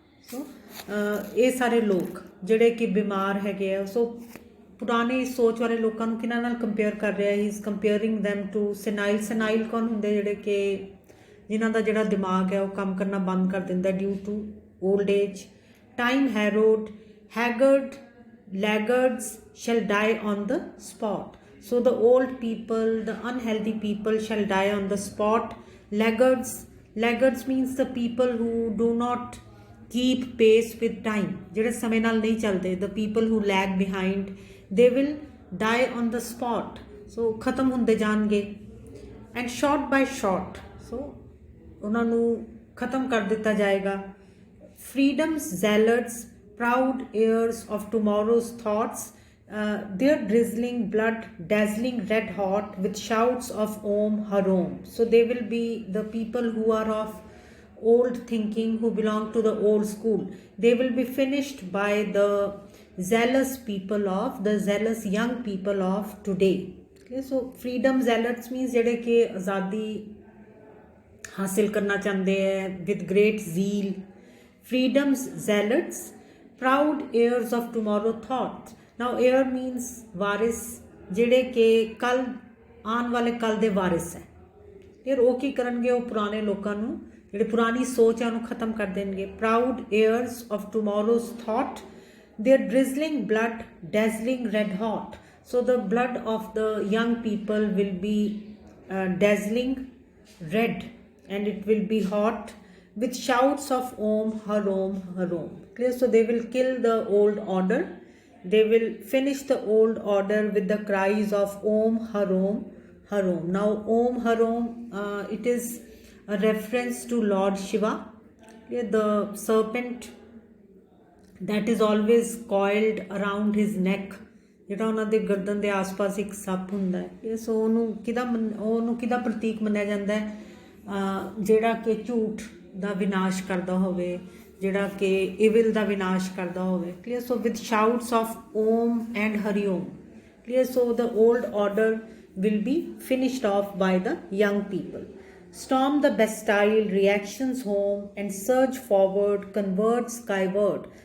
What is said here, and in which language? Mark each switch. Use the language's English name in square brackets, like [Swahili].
[Punjabi] So ਇਹ ਸਾਰੇ ਲੋਕ ਜਿਹੜੇ ਕਿ ਬਿਮਾਰ ਹੈਗੇ ਆ. ਸੋ ਪੁਰਾਣੀ ਸੋਚ ਵਾਲੇ ਲੋਕਾਂ ਨੂੰ ਕਿਹਨਾਂ ਨਾਲ ਕੰਪੇਅਰ ਕਰ ਰਿਹਾ? [English] he is comparing them to senile [Punjabi] ਕੌਣ ਹੁੰਦੇ? ਜਿਹੜੇ ਕਿ ਜਿਨ੍ਹਾਂ ਦਾ ਜਿਹੜਾ ਦਿਮਾਗ ਹੈ ਉਹ ਕੰਮ ਕਰਨਾ ਬੰਦ ਕਰ ਦਿੰਦਾ [English] Due to old age. Time harrowed, haggard, laggards shall die on the spot. So the old people, the unhealthy people shall die on the spot. Laggards means the people who do not keep pace with time, [Punjabi] ਜਿਹੜੇ ਸਮੇਂ ਨਾਲ ਨਹੀਂ ਚੱਲਦੇ. [English] The people who lag behind, they will die on the spot. [Punjabi] So ਖਤਮ ਹੁੰਦੇ ਜਾਣਗੇ. [English] And shot by shot, so [Punjabi] ਉਹਨਾਂ ਨੂੰ ਖਤਮ ਕਰ ਦਿੱਤਾ ਜਾਏਗਾ. [English] Freedom's zealots, proud heirs of tomorrow's thoughts, their drizzling blood dazzling red hot with shouts of Om Harom. So they will be the people who are of old thinking, who belong to the old school. They will be finished by the zealous young people of today. Okay, so freedom zealots means [Punjabi] ਜਿਹੜੇ ਕਿ ਆਜ਼ਾਦੀ ਹਾਸਿਲ ਕਰਨਾ ਚਾਹੁੰਦੇ ਹੈ [English] with great zeal. Freedom's zealots, proud heirs of tomorrow thoughts. Now heir means [Punjabi] ਵਾਰਿਸ, ਜਿਹੜੇ ਕਿ ਕੱਲ ਆਉਣ ਵਾਲੇ ਕੱਲ ਦੇ ਵਾਰਿਸ ਹੈ. ਫਿਰ ਉਹ ਕੀ ਕਰਨਗੇ? ਉਹ ਪੁਰਾਣੇ ਲੋਕਾਂ ਨੂੰ ਜਿਹੜੀ ਪੁਰਾਣੀ ਸੋਚ ਹੈ ਉਹਨੂੰ ਖਤਮ ਕਰ ਦੇਣਗੇ। [English] Proud heirs of tomorrow's thought, their drizzling blood dazzling red hot, so the blood of the young people will be dazzling red, and it will be hot with shouts of Om Harom Harom. Clear? So they will kill the old order, they will finish the old order with the cries of Om Harom Harom. Now Om Harom, it is a reference to Lord Shiva. Clear? The serpent that is always coiled around his neck, [Punjabi] ਜਿਹੜਾ ਉਹਨਾਂ ਦੇ ਗਰਦਨ ਦੇ ਆਸ-ਪਾਸ ਇੱਕ ਸੱਪ ਹੁੰਦਾ ਹੈ। ਸੋ ਉਹਨੂੰ ਕਿਹਦਾ ਪ੍ਰਤੀਕ ਮੰਨਿਆ ਜਾਂਦਾ ਹੈ? ਜਿਹੜਾ ਕਿ ਝੂਠ ਦਾ ਵਿਨਾਸ਼ ਕਰਦਾ ਹੋਵੇ, ਜਿਹੜਾ ਕਿ ਇਵਿਲ ਦਾ ਵਿਨਾਸ਼ ਕਰਦਾ ਹੋਵੇ। [English] Clear? So with shouts of Om and Hari Om. Clear? So the old order will be finished off by the young people. Storm the Bastille, reactions home, and surge forward, convert skyward.